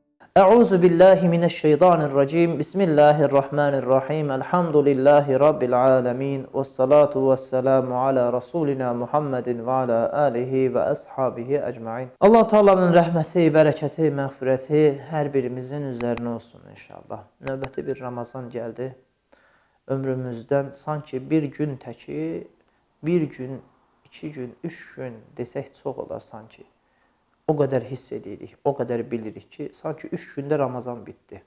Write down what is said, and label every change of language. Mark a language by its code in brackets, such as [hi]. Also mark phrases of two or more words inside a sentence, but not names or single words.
[ar] أعوذ بالله من الشيطان الرجيم. بسم الله الرحمن الرحيم. الحمد لله رب العالمين. والصلاة والسلام على رسولنا محمد وعلى آله وأصحابه أجمعين. [az] Allah Taala'nın rəhməti, bərəkəti, məğfirəti hər birimizin üzərinə olsun inşallah. Növbəti bir Ramazan gəldi. Ömrümüzdən sanki bir gün təki, bir gün, 2 gün, 3 gün desək çox olar sanki. O qədər hiss edirik, o qədər bilirik ki, sanki 3 gündə Ramazan bitdi.